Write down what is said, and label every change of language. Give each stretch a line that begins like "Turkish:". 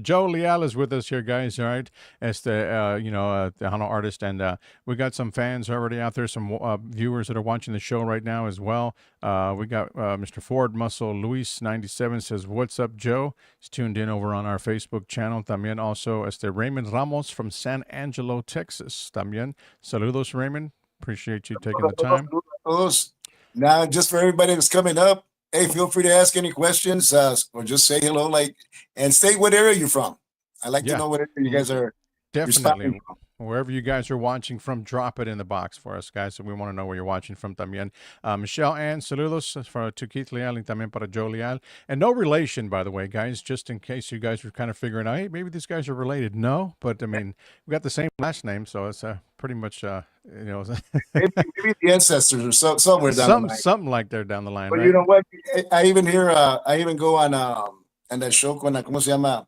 English: Joe Leal is with us here, guys. All right, as the Hano artist, and we got some fans already out there, some viewers that are watching the show right now as well. We got Mr. Ford Muscle Luis 97 says, "What's up, Joe?" He's tuned in over on our Facebook channel. También also Raymond Ramos from San Angelo, Texas.
Spanish: También saludos, Raymond.
English: Appreciate you taking the time.
Spanish: Todos.
English: Now, just for everybody that's coming up, hey, feel free to ask any questions or just say hello, and state what area you're from. I like to Yeah. know what area you guys are. You're spot on. Definitely. Wherever you guys are watching from, drop it in the box for us, guys. So we want to know where you're watching from también.
Spanish: Michelle Ann, saludos to Keith Leal y también para Joe Leal.
English: And no relation, by the way, guys, just in case you guys were kind of figuring out, hey, maybe these guys are related. No, but I mean, we got the same last name, so it's pretty much, you know, Maybe the ancestors or somewhere down the line. something like they're down the line, But you know what? I even hear, I even go on that show con, ¿cómo se llama?